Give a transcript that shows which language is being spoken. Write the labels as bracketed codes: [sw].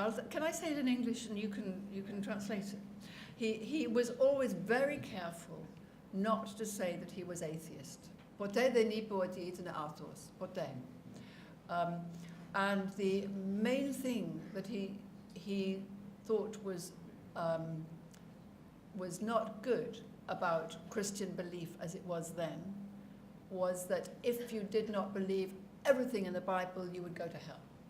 [en] Can I say it in English and you can translate it? He was always very careful not to say that he was atheist. [el] Ποτέ δεν είπε ότι ήταν άθεος. Ποτέ. [en] And the main thing that he thought was not good about Christian belief as it was then was that if you did not believe everything in the Bible, you would go to hell.